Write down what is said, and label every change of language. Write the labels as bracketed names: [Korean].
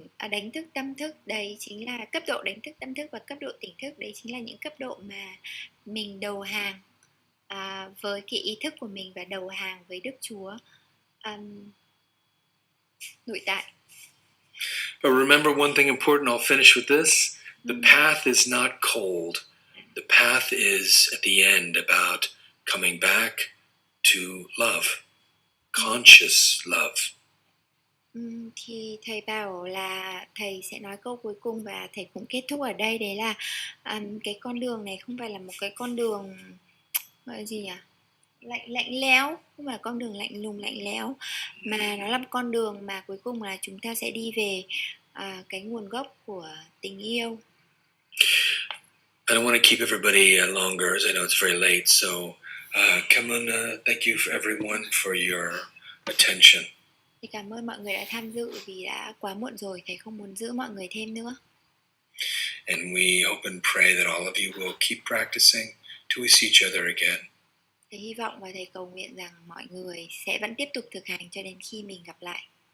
[Vietnamese] Đánh thức tâm thức đấy chính là cấp độ đánh thức tâm thức, và cấp độ tỉnh thức đấy chính là những cấp độ mà mình đầu hàng với cái ý thức của mình và đầu hàng với Đức Chúa nội tại. [English] But remember one thing important, I'll finish with this. The path is not cold. The path is at the end about coming back to love, conscious love. [Vietnamese] Thì thầy bảo là thầy sẽ nói câu cuối cùng và thầy cũng kết thúc ở đây, đấy là cái con đường này không phải là một cái con đường gọi là gì nhỉ, lạnh lẽo, không phải con đường lạnh lùng lạnh lẽo, mà nó là một con đường mà cuối cùng là chúng ta sẽ đi về cái nguồn gốc của tình yêu. [English] I don't want to keep everybody longer, as I know it's very late. So, come on, thank you for everyone for your attention. [Vietnamese] Thì cảm ơn mọi người đã tham dự vì đã quá muộn rồi, thầy không muốn giữ mọi người thêm nữa. [English] And we hope and pray that all of you will keep practicing till we see each other again. [Vietnamese] Thầy hy vọng và thầy cầu nguyện rằng mọi người sẽ vẫn tiếp tục thực hành cho đến khi mình gặp lại.